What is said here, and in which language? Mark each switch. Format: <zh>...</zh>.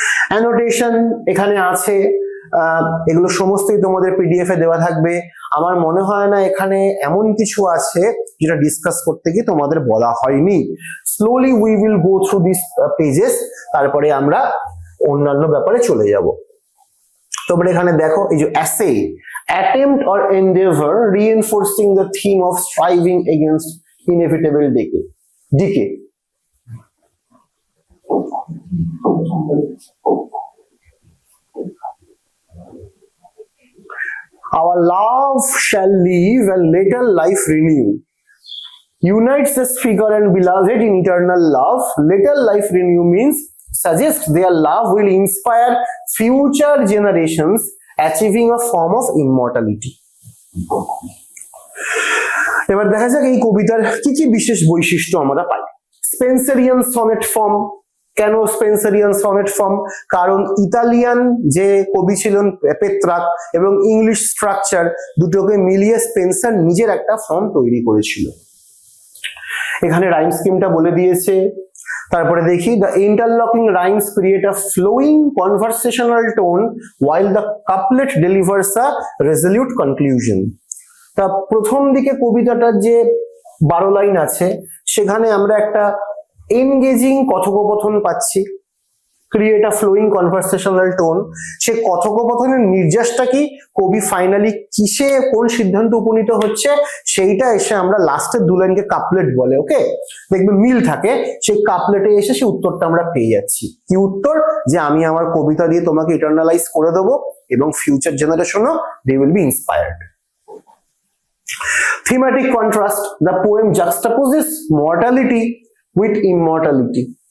<bn>Annotation এখানে আছে, এগুলো সমস্তই তোমাদের পিডিএফ এ দেওয়া থাকবে। আমার মনে হয় না এখানে এমন কিছু আছে যেটা ডিসকাস করতে গিয়ে তোমাদের বলা হয়নি।</bn> <en>slowly we will go through this pages,</en> <bn>তারপরে আমরা অন্যান্য ব্যাপারে চলে যাব। তোমরা এখানে দেখো এই যে as,</bn> <en>attempt or endeavor reinforcing the theme of striving against inevitable decay. Our love shall live and later life renew. Unites this figure and beloved in eternal love. Later life renew means suggest their love will inspire future generations, achieving a form of immortality.</en> <bn>এবার দেখা যাক এই কবিতার কি কি বিশেষ বৈশিষ্ট্য আমরা পাই। Spenserian sonnet form. কেন স্পেন্সারিয়ান সনেট ফর্ম? কারণ ইতালিয়ান যে কবি ছিলেন পেত্রাক এবং ইংলিশ স্ট্রাকচার দুটোকে মিলিয়ে স্পেন্সার নিজের একটা ফর্ম তৈরি করেছিল। এখানে রাইম স্কিমটা বলে দিয়েছে। তারপরে দেখি,</bn> <en>the interlocking rhymes create a flowing conversational tone while the couplet delivers a resolute conclusion.</en> <bn>তা প্রথম দিকে কবিতাটার যে 12 লাইন আছে সেখানে আমরা একটা এনগেজিং কথোপকথন পাচ্ছি,</bn> <en>Create a flowing conversational tone.</en> <bn>সে কথোপকথনের নির্যাসটা কি, কবি ফাইনালি কিসে কোন সিদ্ধান্ত উপনীত হচ্ছে সেইটা এসে আমরা লাস্টের 2 লাইনকে কাপলেট বলে। ওকে, দেখবে মিল থাকে, সেই কাপলেটে এসে সেই উত্তরটা আমরা পেয়ে যাচ্ছি। কি উত্তর? যে আমি আমার কবিতা দিয়ে তোমাকে ইটারনালাইজ করে দেবো এবং future জেনারেশনও</bn> <en>They will be inspired. Thematic contrast, the poem juxtaposes mortality with immortality.</en>